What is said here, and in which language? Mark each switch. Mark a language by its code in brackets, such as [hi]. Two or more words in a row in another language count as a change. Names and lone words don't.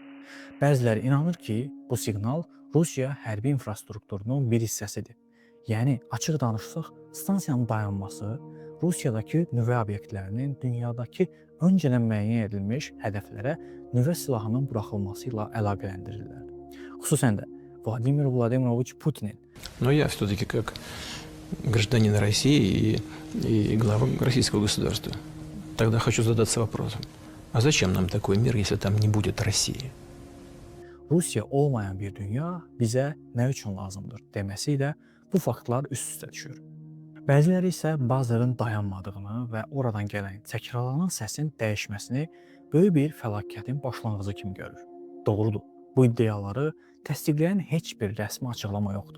[az] Bəziləri inanır ki, bu siqnal Rusiya hərbi infrastrukturunun bir hissəsidir. Yəni, açıq danışsaq, stansiyanın dayanması Rusiyadakı nüvə obyektlərinin dünyadakı öncədən müəyyən edilmiş hədəflərə nüvə silahının buraxılması ilə əlaqələndirirlər. Xüsusən də Vladimir Vladimiroviç Putinin. [ru] Но я все-таки как гражданин России и глава российского государства тогда хочу задаться вопросом, а зачем нам такой мир, если там не будет России? [az] Rusiya olmayan bir dünya bizə nə üçün lazımdır deməsi ilə bu faktlar üst-üstə düşür. Bəziləri isə Buzzer'ın dayanmadığını və oradan gələn təkrarlanan səsin dəyişməsini böyük bir fəlakətin başlanğıcı kimi görür. Doğrudur, bu iddiaları təsdiqləyən heç bir rəsmi açıqlama yoxdur.